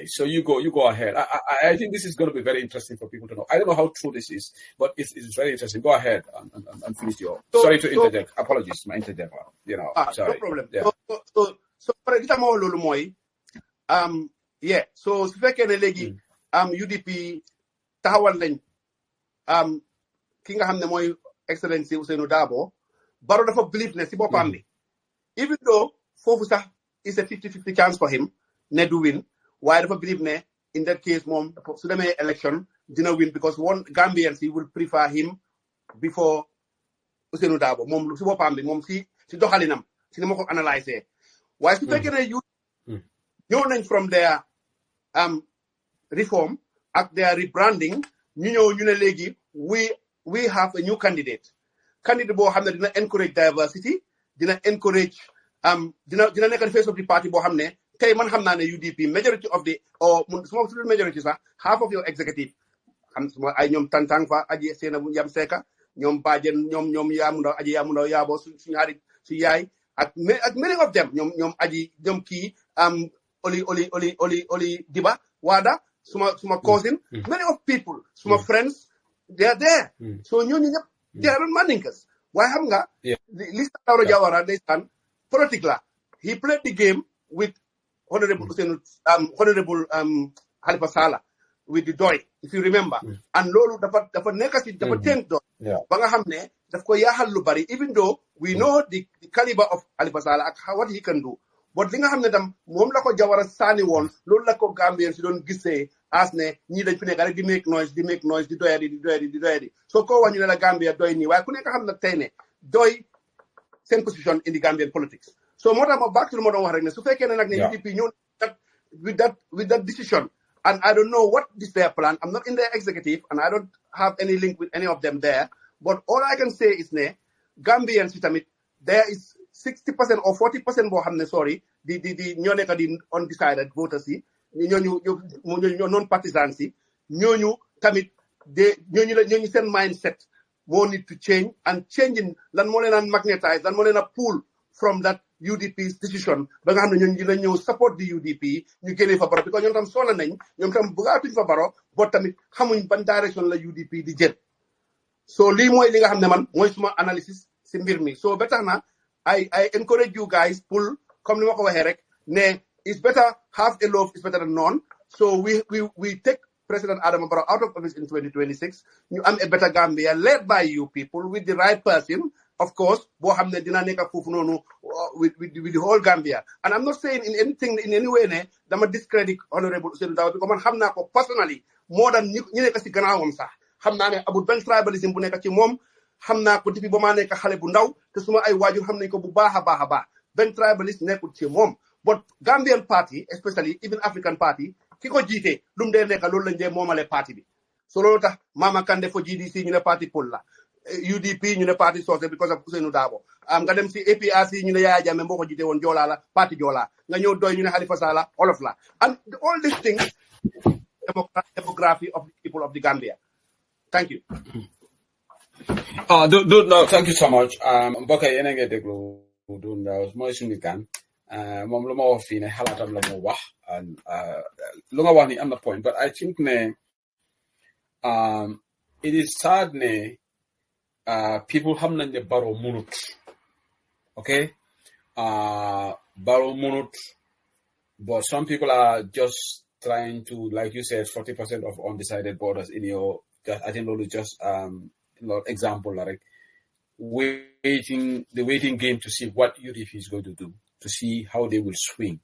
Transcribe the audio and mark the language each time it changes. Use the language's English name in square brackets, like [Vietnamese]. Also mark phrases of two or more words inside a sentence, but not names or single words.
[English] So you go ahead. I think this is going to be very interesting for people to know. I don't know how true this is, but it's very interesting. Go ahead and finish your... sorry to interject. Apologies, my interject. Sorry. No problem. Yeah. So for example, [Wolof] lolu moy so su fekkee ne léegi UDP taxawal nañ ki nga xam ne mooy Excellency Ousainou Darboe, Barrow dafa believe ne si boppam bi, [English] even though [Wolof] foofu sax [English] it's a 50-50 chance for him [Wolof] ne du [English] win, [Wolof] waaye dafa [English] believe ne in that case [Wolof] moom su demee [English] election dina win because one Gambians will prefer him before Ousainou Darboe [Wolof] moom si boppam bi moom si doxalinam si ni ma ko analyser. Waaye su fekkee ne yu ñëw nañ [English] from their reform [Wolof] ak [English] their rebranding, [Wolof] ñu ñëw ñu ne léegi [English] we have a new candidate [Wolof] boo xam ne dina [English] encourage diversity, [Wolof] dina encourage dina nekk [English] the face of the party [Wolof] boo xam ne tey man xam naa ne UDP [English] majority of the [Wolof] suma tuddul majority sax [English] half of your executive [Wolof] suma ay ñoom Tantang fa aji seena bu Yam Seka ñoom Bajen ñoom Yaamu Ndaw aji Yaamu Ndaw yaabo suñu xarit su yaay ak [English] many of them [Wolof] ñoom aji ñoom kii Oli Diba Wada suma cousin, [English] many of people [Wolof] suma friends, [English] they are there. So [Wolof] ñooñu ñëpp [English] they are Mandinkas. [Wolof] Waaye xam nga Lista Lauro Jawara ndeysaan politique la. [English] He played the game with Honorable Halifa Sallah with the doy, if you remember. [Wolof] And loolu dafa nekk si dafa tënk doy ba nga xam ne daf ko yaaxal lu bari, [English] even though we know the caliber of Halifa Sallah ak what he can do. [Wolof] But li nga xam ne tam moom la ko Jawara sànni woon loolu la ko Gambien si doon gisee as ne ñii dañ fi nekk rek di [English] make noise [Wolof] di doyadi so ko wax ñu ne la Gambia doy nii waaye ku nekk xam na tey ne doy seen position [English] in the Gambian politics. [Wolof] So moo tax ma [English] back to [Wolof] lu ma doon wax rek ne su fekkee ne nag ne UDP ñëw [English] with that decision, and I don't know what is their plan. I'm not in their executive and I don't have any link with any of them there, but all I can say is ne Gambians [Wolof] si tamit [English] there is 60% or 40% [Wolof] boo xam ne [English] sorry [Wolof] di ñoo nekk di [English] undecided voters yi [Wolof] ñooñu [English] non partisans [Wolof] yi ñooñu tamit ñooñu seen mindset moo [English] need to change, and changing [Wolof] lan moo leen a magnetize lan moo leen a [English] pull from that UDP's decision [Wolof] ba nga xam ne ñooñu dina ñëw support di UDP ñu génnee fa Barrow because ñoom tam sonna nañ ñoom tam bëggaatuñ fa Barrow boo tamit xamuñ ban direction la UDP di jël. So lii mooy li nga xam ne man mooy suma analysis si mbir mi. [English] So [Wolof] ba tax na [English] I encourage you guys pull comme [Wolof] ni ma ko waxee rek ne [English] it's better half a loaf is better than none. So we take President Adama Barrow out of office in 2026. You am a better Gambia led by you people with the right person, of course. [Wolof] Boo xam ne dina nekk foofu noonu [English] with the whole Gambia. And I'm not saying in any way [Wolof] ne dama [English] discredit Honorable Ousainou Darboe because [Wolof] man xam naa ko [English] personally more than [Wolof] ñu nekk si gannaawam sax. Xam naa ne amul benn tribalism bu nekk ci moom. Xam naa ko depuis ba maa nekk xale bu ndaw te suma ay waajur xam nañ ko bu baax a baax benn tribalist nekkul ci moom. [English] But Gambian party, especially even African party, [Wolof] ki ko jiite lu mu dee nekk loolu lañ dee moomale parti bi. So loolu tax Mama Kandeh for GDC ñu ne parti Pël la, UDP ñu ne parti Socé [English] because of [Wolof] Ousainou Darboe. Nga dem si APRC ñu ne Yaya Jammeh moo ko jiite woon Joolaa la parti Joolaa. Nga ñëw doy ñu ne Halifa Sallah Wolof la. [English] And all these things, demography of the people of the Gambia. Thank you. No, thank you so much. [Wolof] Mbokk yi yéen a ngi déglu Dodou Ndow mooy suñu gan. Moom lu ma wax fii ne xalaatam la mu wax lu nga wax ni am na point, [English] but I think [Wolof] ne [English] it is sad people have not the borrow [Wolof] munut. [English] Okay? Borrow munut, but some people are just trying to, like you said, 40% of undecided voters in your, I think only just example, like the waiting game to see what UDP is going to do, to see how they will swing.